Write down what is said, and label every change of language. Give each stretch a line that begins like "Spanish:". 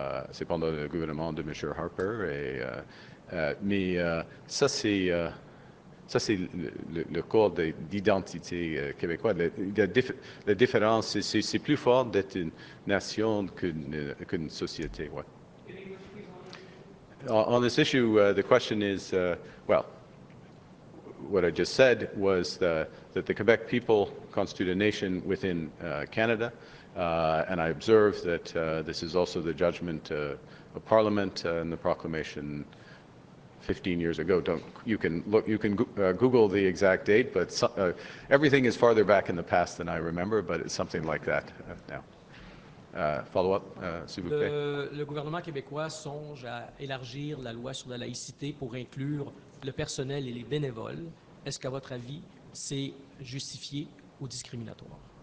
French: C'est pendant le gouvernement de M. Harper. Mais ça, c'est le corps d'identité québécoise. La différence, c'est plus fort d'être une nation qu'une société. Ouais.
English: On this issue, the question is, well, what I just said was that the Quebec people constitute a nation within Canada, and I observe that this is also the judgment of Parliament and the proclamation 15 years ago. You can Google the exact date, but everything is farther back in the past than I remember, but it's something like that now.
French: Follow-up, s'il vous plaît. Le gouvernement québécois songe à élargir la loi sur la laïcité pour inclure le personnel et les bénévoles. Est-ce qu'à votre avis, c'est justifié ou discriminatoire?